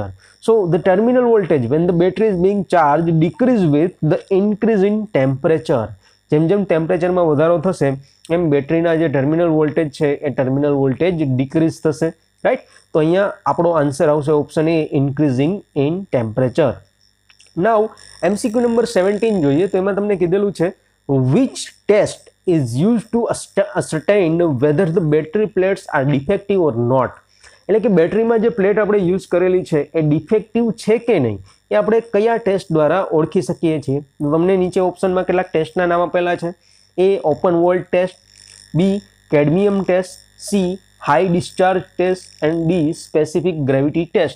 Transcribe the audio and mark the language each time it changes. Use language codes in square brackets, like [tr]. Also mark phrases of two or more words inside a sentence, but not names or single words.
[en] so the terminal voltage when the battery is being charged decrease with the increase in temperature. [gu] જેમ જેમ ટેમ્પરેચરમાં વધારો થશે એમ બેટરીના જે [en] terminal voltage [gu] છે એ [en] terminal voltage [gu] ડિક્રીઝ થશે, રાઈટ? તો અહીંયા આપણો આન્સર આવશે [en] option A increasing in temperature. now MCQ number 17 [gu] જોઈએ તો એમાં તમને કીધેલું છે [en] which test is used to ascertain whether the battery plates are defective or not. [gu] એટલે કે બેટરીમાં જે પ્લેટ આપણે યુઝ કરેલી છે એ ડિફેક્ટિવ છે કે નહીં એ આપણે કયા ટેસ્ટ દ્વારા ઓળખી શકીએ છીએ? તમને નીચે ઓપ્શનમાં કેટલાક ટેસ્ટના નામ આપેલા છે. એ [en] open volt test, B cadmium test, C high discharge test and D specific gravity test.